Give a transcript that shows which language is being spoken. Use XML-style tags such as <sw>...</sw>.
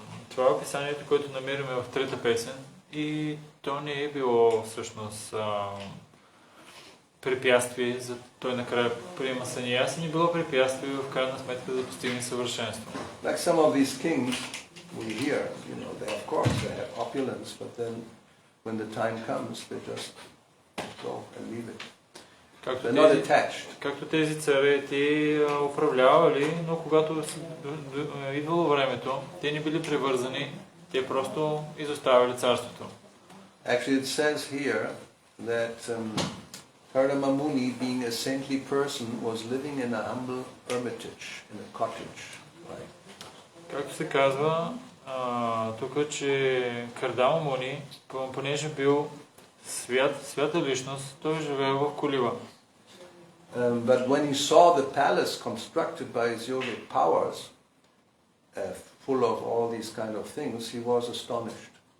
<bg>Това е описанието, което намираме в трета песен и то не е било всъщност препятствие, за той накрая приема саньяса, не било препятствие в крайна сметка за постигане съвършенство.</bg> <en>Like some of these kings we hear, they of course they have opulence, but then when the time comes, they just go and leave it. They're not attached.</en> <bg>Както тези царете управлявали, но когато идвало времето, те не били привързани, те просто изоставили царството.</bg> <en>Actually, it says here that Kardama Muni, being a saintly person, was living in a humble hermitage, in a cottage. Right?</en> <bg>Както се казва тук, че Кардама Муни, понеже бил свята личност, той живее в колиба.</bg> <en>But when he saw the palace constructed by his yogic powers, full of all these kind of things, he was astonished.</en>